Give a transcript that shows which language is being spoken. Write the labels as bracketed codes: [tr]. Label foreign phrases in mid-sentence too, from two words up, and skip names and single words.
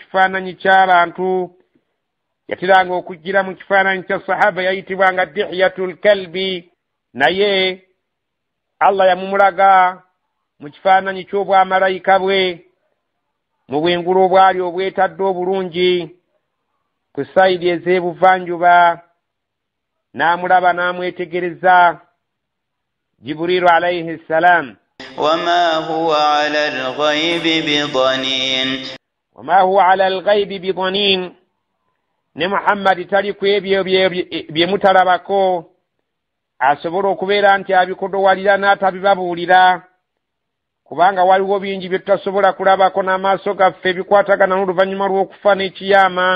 [lg] kifaananyi ky'abantu yatiranga okujjira mu kifaananyi kya sahaba yayitibwanga Dihyatul Kalbi naye Allah yamumulaga mu kifaananyi ky'obwamalayika bwe mu bwengulu obwali obwetadde obulungi ku sayidi ez'ebuvanjuba n'amulaba n'amwetegereza Jibrilu [ar] عليه السلام. وما هو على الغيب بضنين وما هو على الغيب بضنين [lg] ne Muhammadi tali ku ebyo bye mutalabako asobola okubeera nti abikodowalira n'atabibabuulira kubanga waliwo bingi bye tutasobola kulabako n'amaaso gaffe bikwatagana n'oluvannyuma lw'okufa n'ekiyama.